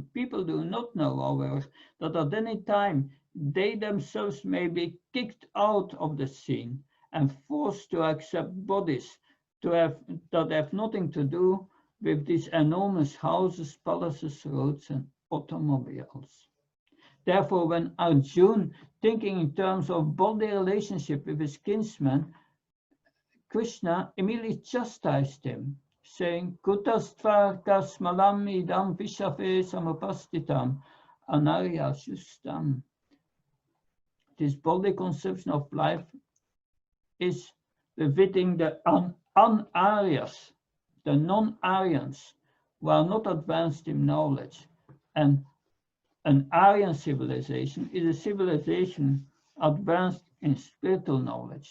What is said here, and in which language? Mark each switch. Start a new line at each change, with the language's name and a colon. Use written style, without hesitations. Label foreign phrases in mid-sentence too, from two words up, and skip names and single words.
English: People do not know, however, that at any time they themselves may be kicked out of the scene and forced to accept bodies that have nothing to do with these enormous houses, palaces, roads, and automobiles. Therefore, when Arjuna, thinking in terms of body relationship with his kinsman, Krishna immediately chastised him, saying,
Sanskrit: Kutastvar kasmalam idam vishafe samapastitam anarya shustam.
English: This body conception of life is befitting the un-Aryas, the non-Aryans, who are not advanced in knowledge. And an Aryan civilization is a civilization advanced in spiritual knowledge.